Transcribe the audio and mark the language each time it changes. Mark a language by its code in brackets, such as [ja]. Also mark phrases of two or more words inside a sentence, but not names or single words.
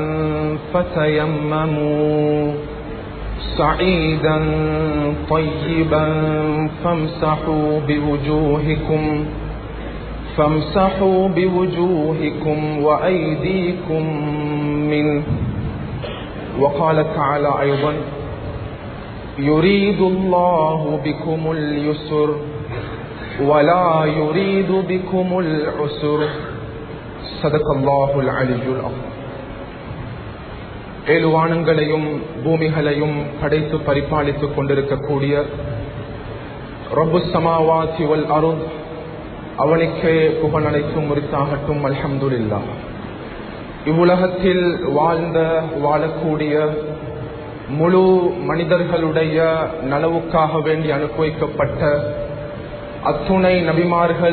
[ar] فتيمموا صعيدا طيبا فامسحوا بوجوهكم وأيديكم منه. وقال تعالى أيضا يريد الله بكم اليسر ولا يريد بكم العسر. صدق الله العلي العظيم. [ta] ஏழு வானங்களையும் பூமிகளையும் படைத்து பரிபாலித்துக் கொண்டிருக்கக்கூடிய [ar] رب السماوات والأرض [ta] அவனுக்கே புகழ் அனைத்தும் உரித்தாகட்டும். அல்ஹம்துலில்லாஹ். இவ்வுலகத்தில் வாழக்கூடிய முழு மனிதர்களுடைய நலவுக்காக வேண்டி அனுப்பி வைக்கப்பட்ட அத்துணை நபிமார்கள்,